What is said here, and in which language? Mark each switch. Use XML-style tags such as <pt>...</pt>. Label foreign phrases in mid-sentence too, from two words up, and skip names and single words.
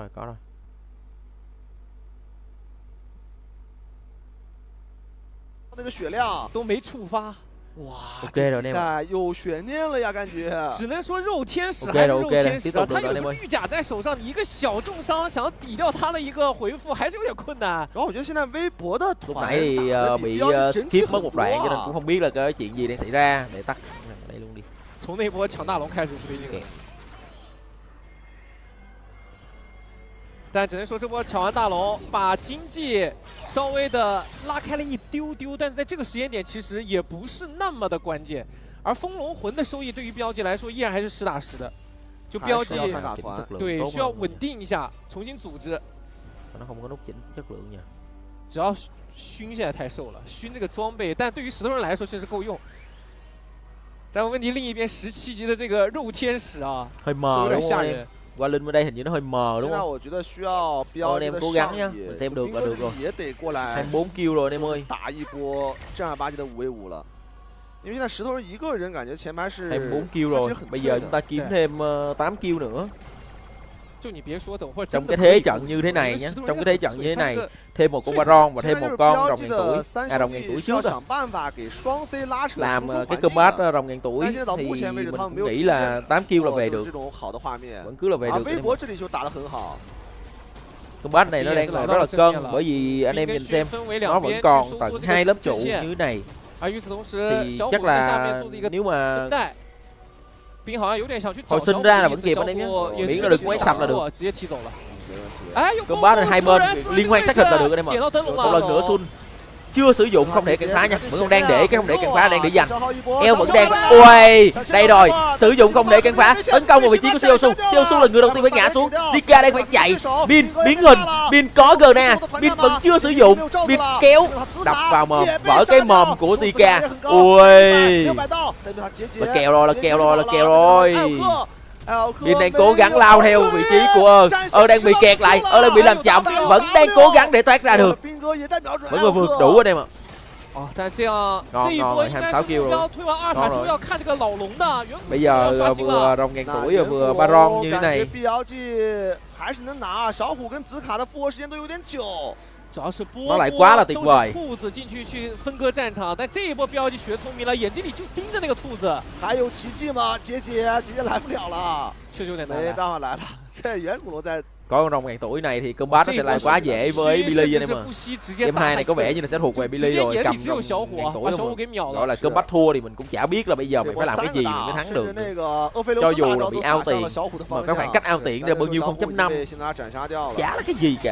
<zh>那个血量都没触发，哇 OK 这</zh> <vi>rồi</vi> <zh>比</zh> <vi>anh em ạ.</vi> <zh>赛有悬念了呀，感觉。只能说肉天使 OK 还是</zh> <vi>rồi,</vi> <zh>肉 OK 了，天使啊，他有</zh> <vi>tiếp tục</vi> <zh>一个绿甲在手上，你一个小重伤想要抵掉他的一个回复，还是有点困难。然后我觉得现在微博的</zh> <vi>Lúc</vi> <zh>团</zh> <vi>nãy thì</vi> <zh>打得</zh> <vi>bị</vi> <zh>比标记整体</zh> <vi>skip mất</vi> <zh>很</zh> <vi>một</vi> <zh>多</zh> <vi>đoạn cho nên</vi> <zh>啊</zh> <vi>cũng không biết là cái chuyện gì đang xảy ra. Để tắt đây luôn đi.</vi> <zh>从那波抢大龙开始不对劲了。 OK 但只能说这波抢完大龙，把经济稍微的拉开了一丢丢，但是在这个时间点其实也不是那么的关键。而风龙魂的收益对于标记来说依然还是实打实的，就标记还是要看打团对需要稳定一下，重新组织。</zh> <vi>Sao nó không có nút chỉnh chất lượng nhỉ?</vi> <zh>只要熏现在太瘦了，熏这个装备，但对于石头人来说确实够用。但问题另一边17级的这个肉天使啊，</zh> <vi>Hơi</vi> <zh>有</zh> <vi>mờ</vi> <zh>点</zh> <vi>đúng</vi> <zh>吓</zh> <vi>không anh</vi> <zh>人</zh> <vi>em?。Qua Linh bên đây hình như nó hơi mờ</vi> <zh>现</zh> <vi>đúng</vi> <zh>在</zh> <vi>không?</vi> <zh>我觉得需要标记的</zh> <vi>cố gắng</vi> <zh>上</zh> <vi>nhá,</vi> <zh>野</zh> <vi>mình xem được</vi> <zh>兵</zh> <vi>là</vi> <zh>哥</zh> <vi>được rồi.</vi> <zh>也得过来</zh> <vi>24 kill rồi anh em ơi.</vi> <zh>打一波正儿八经的5v5了。因为现在石头人一个人感觉前排是</zh> <vi>24 kill</vi> <zh>开</zh> <vi>rồi.</vi> <zh>始很</zh> <vi>Bây</vi> <zh>脆</zh> <vi>giờ</vi> <zh>的</zh> <vi>chúng ta kiếm thêm 8 kill nữa.</vi> <zh>就你别说，等会儿</zh> <vi>Trong</vi> <zh>真的</zh> <vi>cái</vi> <zh>可</zh> <vi>thế</vi> <zh>以</zh> <vi>trận</vi> <zh>狗</zh> <vi>như</vi> <zh>血</zh> <vi>thế</vi> <zh>了</zh> <vi>này</vi> <zh>因为</zh> <vi>nhé,</vi> <zh>石头人</zh> <vi>trong cái</vi> <zh>很</zh> <vi>thế trận</vi> <zh>脆</zh> <vi>như thế</vi> <zh>他是</zh> <vi>này,</vi> <zh>个</zh> <vi>thêm một con Baron và</vi> <zh>现在</zh> <vi>thêm</vi> <zh>就</zh> <vi>một</vi> <zh>是</zh> <vi>con</vi> <zh>标</zh> <vi>rồng</vi> <zh>记</zh> <vi>ngàn</vi> <zh>的</zh> <vi>tuổi,</vi> <zh>三</zh> <vi>rồng</vi> <zh>兄</zh> <vi>ngàn</vi> <zh>弟</zh> <vi>tuổi</vi> <zh>需要</zh> <vi>trước á,</vi> <zh>想办法给双 C 拉扯</zh> <vi>làm</vi> <zh>输出</zh> <vi>cái</vi> <zh>环境</zh> <vi>combat</vi> <zh>的。</zh> <vi>rồng ngàn tuổi</vi> <zh>但现在到</zh> <vi>thì</vi> <zh>目前为止，他们没</zh> <vi>mình</vi> <zh>有</zh> <vi>nghĩ</vi> <zh>出</zh> <vi>là</vi> <zh>现</zh> <vi>8 kill là</vi> <zh>过</zh> <vi>về</vi> <zh>就是</zh> <vi>được,</vi> <zh>这种好的画面。</zh> <vi>vẫn cứ là về</vi> <zh>而</zh> <vi>được</vi> <zh>微</zh> <vi>anh em</vi> <zh>博</zh> <vi>ạ.</vi> <zh>这里就打得很好。</zh> <vi>Combat này nó đang còn rất là cân bởi vì anh em nhìn xem nó vẫn còn tận 2 lớp trụ như thế này</vi> <zh>而与此同时，</zh> <vi>thì</vi> <zh>小虎</zh> <vi>chắc</vi> <zh>在下</zh> <vi>là</vi> <zh>面做的一个</zh> <vi>nếu mà</vi> <zh>分带，兵好像有点想去找</zh> <vi>hồi</vi> <zh>小</zh> <vi>sinh</vi> <zh>虎</zh> <vi>ra</vi> <zh>的</zh> <vi>là</vi> <zh>意</zh> <vi>vẫn</vi> <zh>思，</zh> <vi>kịp</vi> <zh>小</zh> <vi>anh em nhé,</vi> <zh>虎也是</zh> <vi>miễn</vi> <zh>直</zh> <vi>là</vi> <zh>接</zh> <vi>đừng quét sạch là được.</vi> <zh>直接踢走了。没问题。哎，有</zh> <vi>Combat này 2 bên liên quan xác thịt là được anh em ạ.</vi> <zh>点到灯笼</zh> <vi>Một</vi> <zh>了。</zh> <vi>lần nữa Sun chưa sử dụng không thể cản phá nha, vẫn còn đang để cái không thể cản phá đang để dành. Eo vẫn đang ui đây rồi, sử dụng không thể cản phá, tấn công vào vị trí của Siosu. Siosu là người đầu tiên phải ngã xuống. Zika đang phải chạy, Bin biến hình, Bin có Gna, Bin vẫn chưa sử dụng, Bin kéo đập vào mồm, vỡ cái mồm của Zika. Ui là kèo rồi, là kèo rồi, là kèo rồi. Bin đang cố gắng lao theo vị trí của đang bị kẹt lại, đang bị làm chậm, vẫn đang cố gắng để thoát ra được, vẫn vượt đủ anh em ạ.</vi> <zh>哦，但这样</zh> <vi>ngon</vi> <zh>这一</zh> <vi>ngon</vi> <zh>波</zh> <vi>rồi,</vi> <zh>应该</zh> <vi>26</vi> <zh>是</zh> <vi>kill</vi> <zh>目标</zh> <vi>rồi.</vi> <zh>推完阿塔时候要看这个老龙的。</zh> <vi>Bây giờ vừa rồng ngàn tuổi vừa Baron như thế này.</vi> <zh>BLG 还是能拿，小虎跟紫卡的复活时间都有点久。主要是波</zh> <vi>nó lại quá là tuyệt</vi> <zh>都是</zh> <vi>vời.</vi> <zh>兔子进去分割战场，但这一波标记学聪明了，眼睛里就盯着那个兔子，还有奇迹吗？姐姐来不了了，确实有点难没来。办法来了。这远古龙在</zh> <vi>Có con rồng ngàn tuổi này thì combat nó sẽ lại quá dễ với Billy anh em ạ. Game 2 này có vẻ như là sẽ thuộc về Billy rồi, cầm rồng ngàn tuổi không mà. Gọi là combat thua thì mình cũng chả biết là bây giờ mình phải làm cái gì mình mới thắng được. Cho dù là bị out tiền mà cái khoảng cách out tiền ra bao nhiêu 0.5 chả là cái gì cả.</vi>